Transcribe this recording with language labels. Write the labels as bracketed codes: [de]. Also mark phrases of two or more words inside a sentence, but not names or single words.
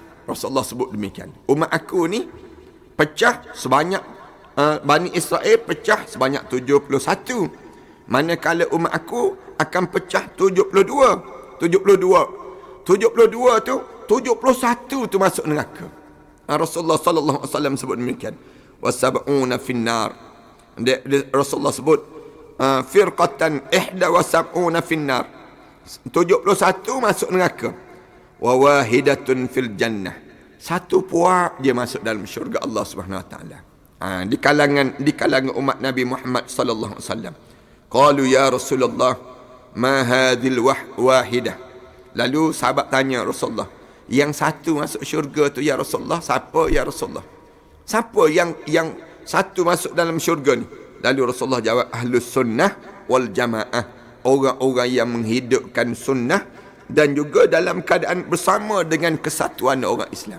[ms] Rasulullah sebut demikian. Umat aku ni pecah sebanyak Bani Israel pecah sebanyak 71. Manakala umat aku akan pecah 72 tu 71 tu masuk neraka. [ar] رسول الله صلى الله عليه وسلم [ms] sebut demikian. [ar] وسبعون في النار. [ms] Rasulullah sebut [ar] فرقة 71 في النار, [ms] 71 masuk neraka. [ar] وواحدة في الجنة, [ms] satu puak dia masuk dalam syurga Allah [ar] سبحانه وتعالى. [ms] Di kalangan umat Nabi Muhammad [ar] صلى الله عليه وسلم. قالوا يا رسول الله ما هذه الواحدة? [ms] Lalu sahabat tanya Rasulullah, yang satu masuk syurga tu [ar] يا رسول الله, [ms] siapa [ar] يا رسول الله? [ms] Siapa yang satu masuk dalam syurga ni? Lalu Rasulullah jawab, [ar] أهل السنة والجماعة, [ms] orang-orang yang menghidupkan sunnah dan juga dalam keadaan bersama dengan kesatuan orang Islam.